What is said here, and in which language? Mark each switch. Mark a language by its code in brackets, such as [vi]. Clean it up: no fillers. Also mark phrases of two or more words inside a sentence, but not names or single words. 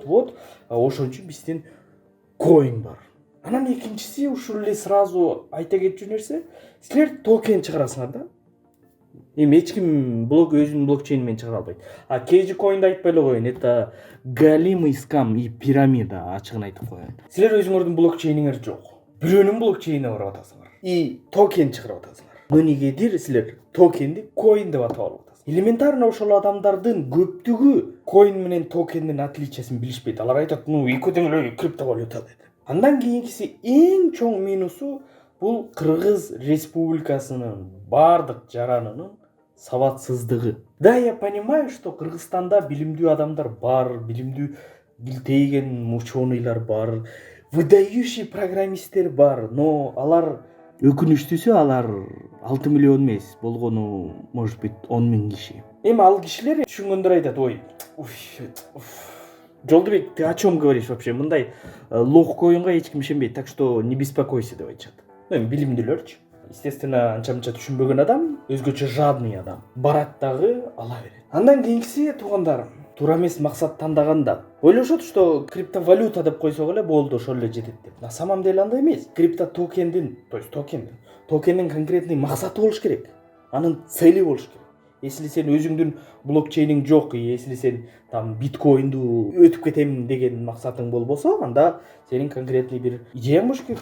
[ky] Вот ошон үчүн биздин коин бар. Анан экинчиси ушул эле сразу айта кетчү нерсе, силер токен чыгарасыңар да. Эми эч ким өзүнүн блокчейни менен чыгара албайт. Кейджи коинди айтпай эле коеюн, [ru] это галимый скам и пирамида, [ky] ачыгын айтып коеюн. Силер өзүңөрдүн блокчейниңер жок. Бирөөнүн блокчейнине барып атасыңар. И токен чыгарып атасыңар. Но негедир силер токенди коин деп атап алып атасыңар. Элементарно ошол адамдардын көптүгү коин менен токендин отличиясын билишпейт. Алар айтат, экөө тең эле криптовалюта дейт. Андан кийинкиси эң чоң минусу бул Кыргыз Республикасынын бардык жаранынын сабатсыздыгы. [ru] Да, я понимаю, что [ky] Кыргызстанда билимдүү адамдар бар, билимдүү билтейген ученыйлар бар, [ru] выдающий программисттер [ky] бар, но алар өкүнүчтүүсү алар 6 миллион эмес, болгону [ru] может быть [ky] 10 000 киши. Эми ал кишилер түшүнгөндөр айтат, Жолдубек, [ru] ты о чем говоришь вообще? [ky] Мындай лохкоинга эч ким ишенбейт, [ru] так что не беспокойся [ky] деп айтышат. Билимдүүлөрчү. Естественно, анча-мынча түшүнбөгөн адам, өзгөчө жадный адам барат дагы ала берет. Андан кийинкиси, туугандар, туура эмес максат тандаганда ойлошот, что криптовалюта деп койсок эле болду, ошол эле жетет деп. [ru] На самом деле [ky] андай эмес. Крипто токендин конкретный максаты болуш керек. Анын цели болуш керек. Если сен өзүңдүн блокчейниң жок, если сен там биткоинду өтүп кетем деген максатың болбосо, анда сенин конкретный бир идеяң болуш керек.